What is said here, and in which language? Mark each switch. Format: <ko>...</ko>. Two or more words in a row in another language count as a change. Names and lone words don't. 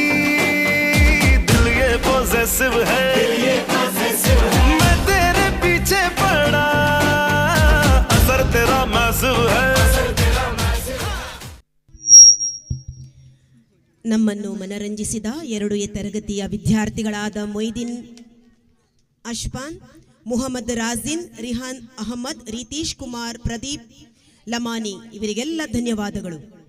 <hi>दिल ये पॉसेसिव है, मैं तेरे पीछे पड़ा, असर तेरा मैसिव है।</hi> <kn>ನಮ್ಮನ್ನು ಮನರಂಜಿಸಿದ 2A ತರಗತಿಯ ವಿದ್ಯಾರ್ಥಿಗಳಾದ ಮೊಯ್ದೀನ್ ಅಶ್ಫಾನ್, ಮುಹಮ್ಮದ್ ರಾಜಿನ್, ರಿಹಾನ್ ಅಹಮದ್, ರೀತೀಶ್ ಕುಮಾರ್, ಪ್ರದೀಪ್ ಲಮಾನಿ ಇವರಿಗೆಲ್ಲ ಧನ್ಯವಾದಗಳು.</kn>